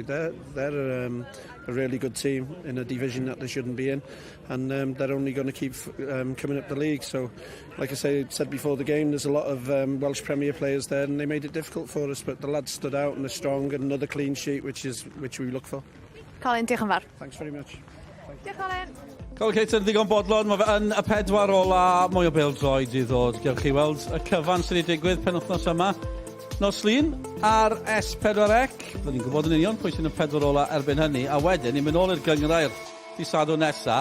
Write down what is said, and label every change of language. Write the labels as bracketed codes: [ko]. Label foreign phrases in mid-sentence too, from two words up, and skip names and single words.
[en] They're a really good team in a division that they shouldn't be in, and they're only going to keep coming up the league. So, like I said before the game, there's a lot of Welsh Premier players there, and they made it difficult for us. But the lads stood out and they're strong, and another clean sheet, which we look for. [cy] Colin, diolch yn fawr. [en] Thanks very much. [cy] Diolch, Colin. Colin Cater, ddigon bodlon, mae fe yn y 4 ola, mwy o bêl-droed i ddod. Gewch chi weld y cyfan sydd wedi digwydd penwythnos yma. Nos Lun ar S4C. Byddwn ni'n gwybod yn union pwy sy'n y 4 ola erbyn hynny. A wedyn, ni'n mynd ôl i'r gyngrair dydd Sadwrn nesa.